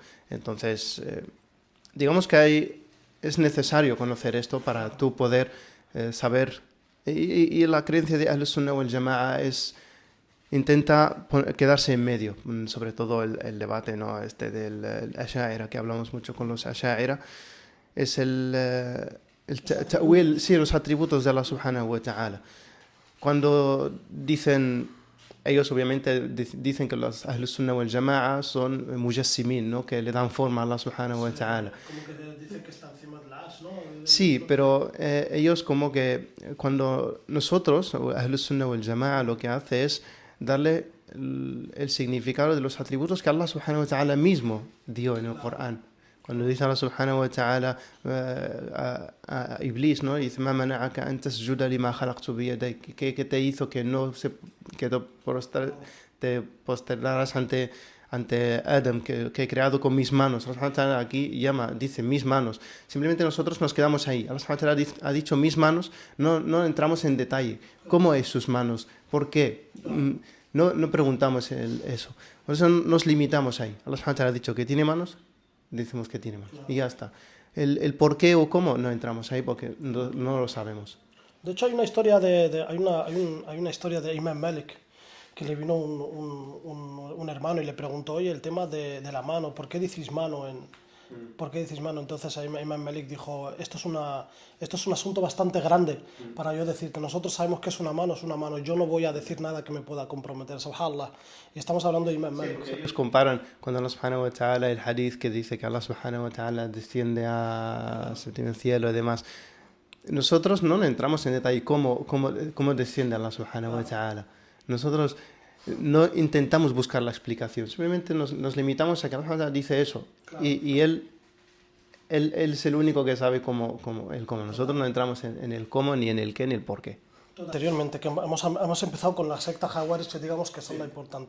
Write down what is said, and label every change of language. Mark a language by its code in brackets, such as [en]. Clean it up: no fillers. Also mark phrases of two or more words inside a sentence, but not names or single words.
[es] Entonces, digamos que es necesario conocer esto para tú poder saber, y la creencia de Ahl-Sunnah wal Jama'a intenta quedarse en medio, sobre todo el debate, ¿no? Del Asha'ira, que hablamos mucho con los Asha'ira, es ta'wil, sí, los atributos de [ar] الله سبحانه وتعالى. [es] Cuando dicen, ellos obviamente dicen que los Ahlus Sunnah wal Jama'a son mujassimin, ¿no? Que le dan forma a [ar] الله سبحانه وتعالى. [es] Como que dicen que está encima del arsh, ¿no? Sí, pero ellos como que cuando nosotros, Ahlus Sunnah wal Jama'a, lo que hace es darle el significado de los atributos que [ar] الله سبحانه وتعالى [es] mismo dio en el Corán. Cuando dice [ar] الله سبحانه وتعالى [es] a Iblis, ¿no? Dice, [ar] "ما منعك أن تسجد لما خلقت بيدي", [es] que te hizo que te posternaras ante Adam, que he creado con mis manos. [ar] الله سبحانه وتعالى [es] aquí dice mis manos. Simplemente nosotros nos quedamos ahí. [ar] الله سبحانه وتعالى [es] ha dicho mis manos, no entramos en detalle. ¿Cómo es sus manos? ¿Por qué? No preguntamos eso. Por eso nos limitamos ahí. [ar] الله سبحانه وتعالى [es] ha dicho que tiene manos, decimos que tiene manos. Y ya está. El por qué o cómo no entramos ahí porque no lo sabemos. De hecho, hay una historia hay una historia de Imam Malik, que le vino un hermano y le preguntó, oye, el tema de la mano, ¿por qué decís mano? ¿Por qué decís mano? Entonces Imam Malik dijo, esto es un asunto bastante grande para yo decirte. Nosotros sabemos que es una mano. Yo no voy a decir nada que me pueda comprometer. Subhanallah. Y estamos hablando de Imam Malik. Sí, ellos comparan cuando [ar] الله سبحانه وتعالى, [es] el hadith que dice que [ar] الله سبحانه وتعالى [es] desciende al séptimo cielo y demás. Nosotros no entramos en detalle cómo desciende [ar] الله سبحانه وتعالى. [es] Nosotros no intentamos buscar la explicación, simplemente nos limitamos a que Allah dice eso. Claro. Y él es el único que sabe cómo. Nosotros no entramos en el cómo, ni en el qué, ni el por qué. Anteriormente, que hemos empezado con la secta Jaguaris, que digamos que son la importante.